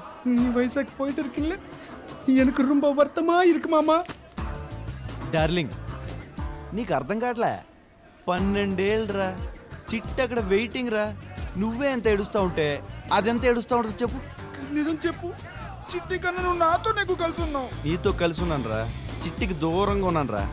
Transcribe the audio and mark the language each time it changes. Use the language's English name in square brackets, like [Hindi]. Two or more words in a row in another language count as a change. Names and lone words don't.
[Tamil] நீ வயசாக்கு போயிட்டு இருக்குல்ல எனக்கு ரொம்ப வருத்தமா இருக்கு மாமா. [Telugu] డార్లింగ్ నీకు అర్థం కావట్లే, 12 ఏళ్ళరా చిట్టు అక్కడ వెయిటింగ్ రా. నువ్వే ఎంత ఏడుస్తా ఉంటే అదెంత ఏడుస్తా ఉంటుంది చెప్పు. నిజం చెప్పు, చిట్టి కన్నా నువ్వు నాతో నీకు కలిసి ఉన్నావు. నీతో కలిసి ఉన్నాను రా, చిట్టికి దూరంగా ఉన్నాను రా.